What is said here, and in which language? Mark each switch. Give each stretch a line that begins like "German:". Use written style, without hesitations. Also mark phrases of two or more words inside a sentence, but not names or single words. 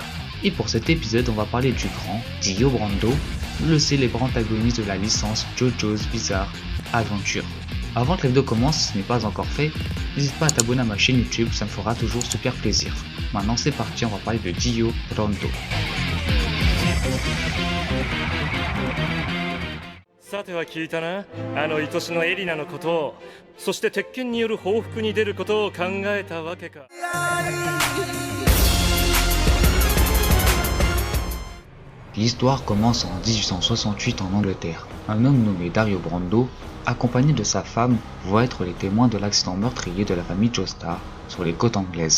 French: Et pour cet épisode, on va parler du grand Dio Brando, le célèbre antagoniste de la licence JoJo's Bizarre Adventure. Avant que la vidéo commence, si ce n'est pas encore fait, n'hésite pas à t'abonner à ma chaîne YouTube, ça me fera toujours super plaisir. Maintenant, c'est parti, on va parler de Dio Brando.
Japanese: さては聞いたな、あの愛しのエリナのことを、そして鉄拳による報復に出ることを考えたわけか。
French: L'histoire commence en 1868 en Angleterre. Un homme nommé Dario Brando, accompagné de sa femme, voit être les témoins de l'accident meurtrier de la famille Joestar sur les côtes anglaises.